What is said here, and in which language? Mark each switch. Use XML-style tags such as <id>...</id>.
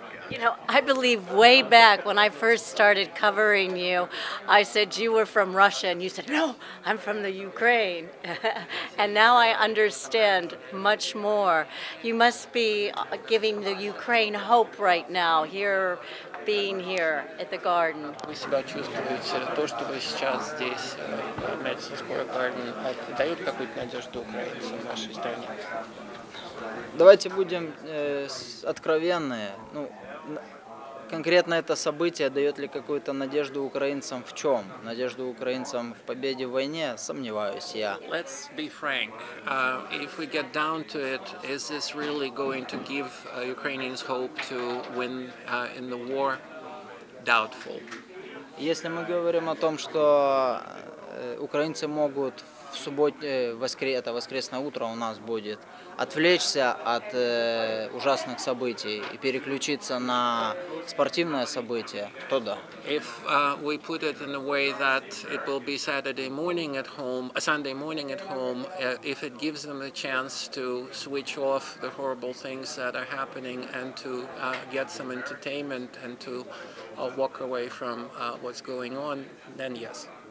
<en>You know, I believe way back when I first started covering you, I said you were from Russia, and you said, no, I'm from the Ukraine. And now I understand much more. You must be giving the Ukraine hope right now, being here at the Garden.</en> <ru>Вы себя чувствуете, то, что вы сейчас здесь, в Madison Square Garden, дает какую-то надежду украинцам в нашей стране? Давайте будем откровенны. Ну, конкретно это событие дает ли какую-то надежду украинцам в чем? Надежду украинцам в победе в войне? Сомневаюсь я.</ru> <en>Let's be frank. If we get down to it, is this really going to give Ukrainians hope to win in the war? Doubtful.</en> <ru>Если мы говорим о том, что украинцы могут в субботе, это воскресное утро у нас будет, отвлечься от ужасных событий и переключиться на спортивное событие, то да.</ru> <en>If we put it in a way that it will be Saturday morning at home, Sunday morning at home, if it gives them a chance to switch off the horrible things that are happening and to get some entertainment and to walk away from what's going on, then yes.</en>